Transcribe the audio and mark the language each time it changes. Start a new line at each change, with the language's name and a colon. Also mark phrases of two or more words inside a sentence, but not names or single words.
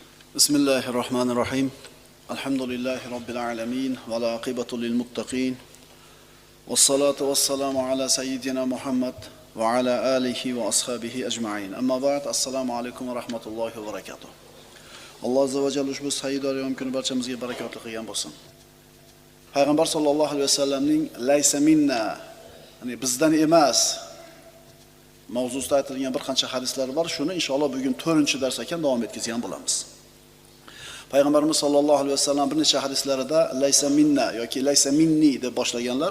Arabic: بسم الله الرحمن الرحيم. الحمد لله رب العالمين. والعاقبة للمتقين. والصلاة والسلام على سيدنا محمد وعلى آله وأصحابه أجمعين. أما بعد. السلام عليكم ورحمة الله وبركاته.
Uzbek: Alloh
Arabic: عز وجل
Uzbek: ushbu sayyidor yom kuni barchamizga barakotli qilgan bo'lsin. Payg'ambar
Arabic: صلى الله عليه وسلم ليس منا,
Uzbek: ya'ni bizdan emas mavzusida aytilgan bir qancha hadislar bor. Shuni inshaalloh bugun 4-dars ekan davom etkazgan bo'lamiz. Payg'ambarimiz
Arabic: صلى الله عليه وسلم
Uzbek: bir necha hadislarida
Arabic: ليس منا
Uzbek: yoki
Arabic: ليس مني
Uzbek: deb boshlaganlar.